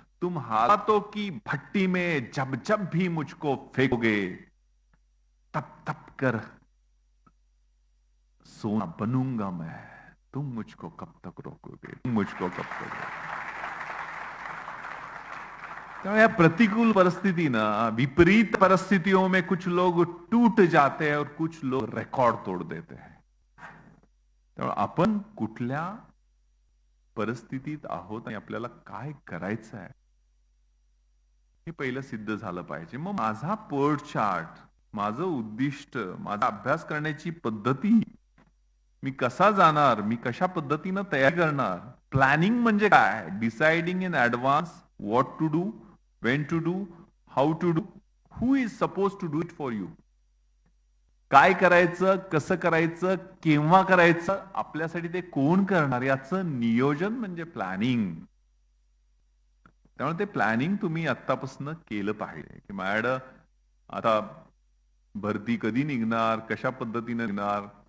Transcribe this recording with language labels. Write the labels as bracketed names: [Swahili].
[Hindi] तुम हालातों की भट्टी में जब जब भी मुझको फेंकोगे, तब तब कर सोना बनूंगा मैं, तुम मुझको कब तक रोकोगे, तुम मुझको कब तक रोकोगे. या प्रतिकूल परिस्थिति ना, विपरीत परिस्थितियों में कुछ लोग टूट जाते हैं और कुछ लोग रेकॉर्ड तोड़ देते हैं. [Marathi] त्यामुळे आपण कुठल्या परिस्थितीत आहोत आणि आपल्याला काय करायचं आहे हे पहिलं सिद्ध झालं पाहिजे. मग माझा पोर्ट चार्ट, माझं उद्दिष्ट, माझा अभ्यास करण्याची पद्धती, मी कसा जाणार, मी कशा पद्धतीनं तयारी करणार. प्लॅनिंग म्हणजे काय, [English] Deciding in advance what to do, when to do, how to do, who is supposed to do it for you. [Marathi] काय करायचं, कसं करायचं, केव्हा करायचं, आपल्यासाठी ते कोण करणार, याचं नियोजन म्हणजे प्लॅनिंग. त्यामुळे ते प्लॅनिंग तुम्ही आतापासून केलं पाहिजे की माझ्याकडं आता भरती कधी निघणार, कशा पद्धतीने निघणार.